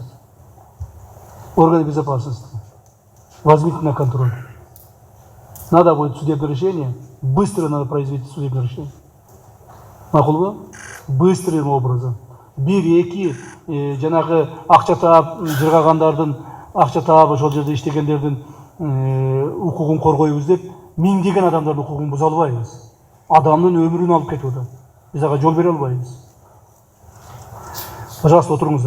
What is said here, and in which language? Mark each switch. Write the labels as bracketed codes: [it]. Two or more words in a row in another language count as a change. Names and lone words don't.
[ru] Органы безопасности. Возьмите на контроль. Надо будет судебное решение, быстро надо произвести судебное решение. Макулбу? Быстрым образом. [ky] Бир-эки жанагы акча таап жыргагандардын, акча таап ошол жерде иштегендердин укугун коргойбуз деп, миңдеген адамдардын укугун буза албайбыз. Адамдын өмүрүн алып кетип атат. Биз ага жол бере албайбыз. Пожалуйста, отуруңуздар.